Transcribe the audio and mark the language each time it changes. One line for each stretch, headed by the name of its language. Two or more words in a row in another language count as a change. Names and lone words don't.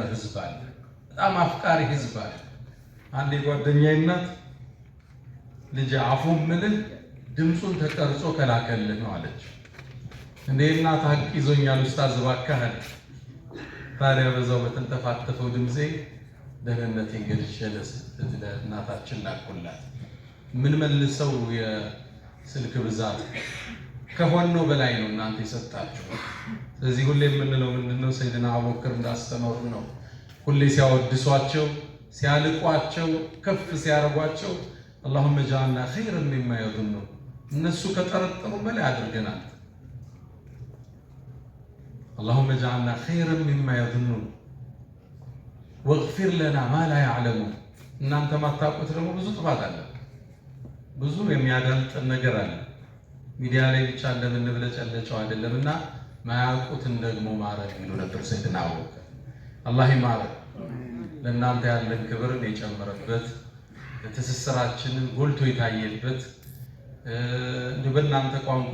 Amharic: ህዝብ አለ። በጣም አፍቃሪ ህዝብ አለ። አንድ የጓደኛዬ እናት ልጅ አፉን ምልህ ድምፁን ተቀርጾ ከላከልህ ነው አለች። እንዴ እናት ሀቅ ይዞኛል ኡስታዝ እባክህ። ታዲያ በዛው በተንተፋተፈው ድምጼ ደህንነቴን ገልጬ ለእናታችን ላኩላት። ምን መልሰው የስልክ ብዛት ከሆነው በላይ ነው እናንተ የሰጣችሁ። ስለዚህ ሁሌ የምንለው ምንድነው? ሰይድና አቡበክር እንዳስተማሩ ነው። ሁሌ ሲያወድሷቸው፣ ሲያልቋቸው፣ ከፍ ሲያረጓቸው
Arabic: اللهم اجعلنا خيرا مما يظنون
Amharic: እነሱ ከጠረጠሩ በላይ አድርገናል።
Arabic: اللهم اجعلنا خيرا مما يظنون واغفر لنا ما لا يعلمون።
Amharic: እናንተ ማታውቁት ደግሞ ብዙ ጥፋት አለ፣ ብዙ የሚያዳልጥ ነገር አለ። ሚዲያ ላይ ብቻ እንደምንብለጨለጨው አይደለምና ማያውቁትን ደግሞ ማረግ ይሉ ነበር ሰይድና አቡበክር። አላህ ይማረን። ለእናንተ ያለን ክብርን የጨመረበት ትስስራችንን ጎልቶ የታየበት በእናንተ ቋንቋ